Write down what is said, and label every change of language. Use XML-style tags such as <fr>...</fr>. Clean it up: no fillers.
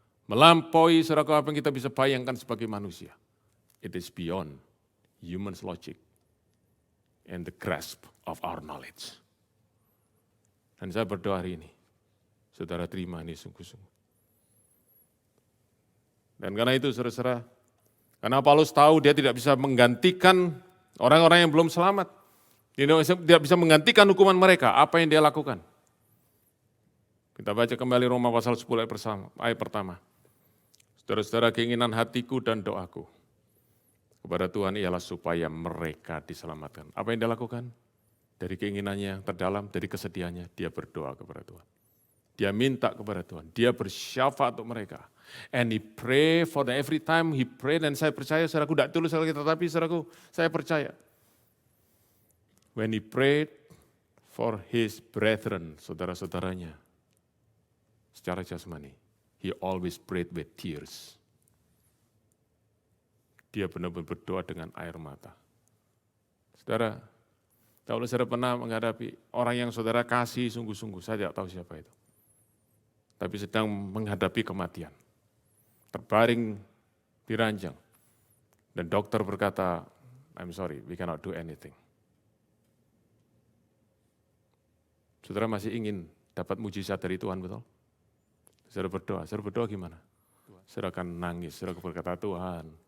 <id>Melampaui saudara apa yang kita bisa bayangkan sebagai manusia.</id> <en>It is beyond human's logic and the grasp of our knowledge.</en> <id>Dan saya berdoa hari ini, saudara terima ini sungguh-sungguh. Dan karena itu saudara-saudara, karena Paulus tahu dia tidak bisa menggantikan orang-orang yang belum selamat. Dia tidak bisa menggantikan hukuman mereka, apa yang dia lakukan. Kita baca kembali Roma pasal 10 ayat pertama. Saudara-saudara, keinginan hatiku dan doaku kepada Tuhan ialah supaya mereka diselamatkan. Apa yang dia lakukan? Dari keinginannya yang terdalam, dari kesedihannya, dia berdoa kepada Tuhan. Dia minta kepada Tuhan, dia bersyafaat untuk mereka.</id> <en>And he pray for them every time he pray,</en> <id>dan saya percaya, saudaraku, tidak tulus lagi, tetapi saudaraku, saya percaya.</id> <en>When he prayed for his brethren,</en> <id>saudara-saudaranya, secara jasmani,</id> <en>he always prayed with tears.</en> <id>Dia benar-benar berdoa dengan air mata. Saudara, kalau saudara pernah menghadapi orang yang saudara kasih sungguh-sungguh, saya tidak tahu siapa itu. Tapi sedang menghadapi kematian. Terbaring di ranjang. Dan dokter berkata,</id> <en>I'm sorry, we cannot do anything.</en> <id>Saudara masih ingin dapat mujizat dari Tuhan, betul? Saudara berdoa gimana? Saudara akan nangis, saudara berkata, Tuhan.</id>